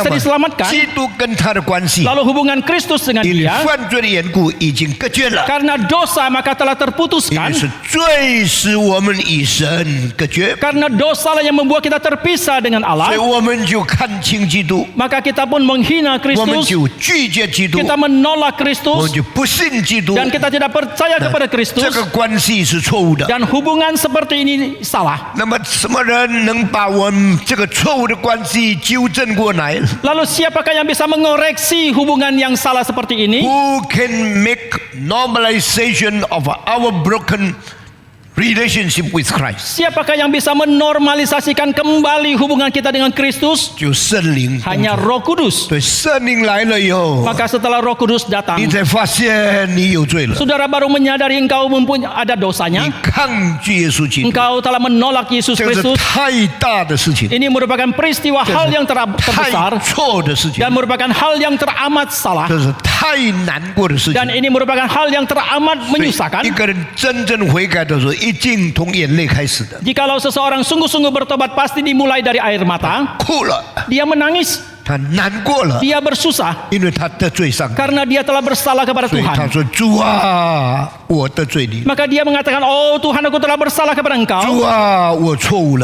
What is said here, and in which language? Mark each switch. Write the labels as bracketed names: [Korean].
[Chinese] 那 [Indonesian] bisa diselamatkan. [Chinese] 基督跟他的关系， [Indonesian] Lalu hubungan Kristus dengan [Chinese] 因为 [Indonesian] dia, [Chinese] 犯罪的缘故已经隔绝了， [Indonesian] karena dosa maka telah [Chinese] 因 [Indonesian] terputuskan. [Chinese] 为是罪使我们与神隔绝， [Indonesian] Karena dosa lah yang membuat kita terpisah dengan [Chinese] 所以 [Indonesian] Allah, [Chinese] 我们就看清基督， [Indonesian] maka kita pun menghina [Chinese] 我们就拒绝基督， [Indonesian] kita menolak [Chinese] 我们 [Indonesian] Kristus, [Chinese] 就不信基督。 [Indonesian] dan kita tidak percaya kepada [Chinese] 这 [Indonesian] Kristus, [Chinese] 个关系是错误的。 [Indonesian] dan hubungan seperti ini salah. [Chinese] 那么什么人能把我们这个错误的关系纠正过来 [Indonesian] Lalu siapakah yang bisa mengoreksi hubungan yang salah seperti ini? [English] ？Who can make normalization of our broken relationship with Christ？ [Indonesian] Siapakah yang bisa menormalisasikan kembali hubungan kita dengan Kristus? [Chinese] 就圣灵。 [Indonesian] Hanya Roh Kudus. [Chinese] 对，圣灵来了以后， [Indonesian] Maka setelah Roh Kudus datang, [Chinese] 你才发现你有罪了， [Indonesian] saudara baru menyadari engkau mempunyai ada [Chinese] 你 [Indonesian] dosanya. [Chinese] 抗拒耶稣基督， [Indonesian] Engkau telah menolak Yesus [Chinese] 这个是 [Indonesian] Kristus. [Chinese] 太大的事情， [Indonesian] Ini merupakan peristiwa hal yang [Chinese] 太 [Indonesian] terbesar [Chinese] 错的事情， [Indonesian] dan merupakan hal yang teramat salah, [Chinese] 这是太难过的事情 [Indonesian] dan。 ini merupakan hal yang teramat [Chinese] 所以 [Indonesian] menyusahkan. [Chinese] 一个人真正悔改的时候，一定从眼泪开始的， [Indonesian] Jikalau seseorang sungguh-sungguh bertobat pasti dimulai dari air mata. [Chinese] 哭了， [Indonesian] Dia menangis, [Chinese] 他难过了， [Indonesian] dia bersusah [Chinese] 因为他得罪上帝， [Indonesian] karena dia telah bersalah kepada [Chinese] 所以他 [Indonesian] Tuhan. [Chinese] 说：“主啊，我得罪你， [Indonesian] Maka dia mengatakan, "Oh Tuhan, aku telah bersalah kepada [Chinese] 主 [Indonesian] Engkau. [Chinese] 啊，我错误了，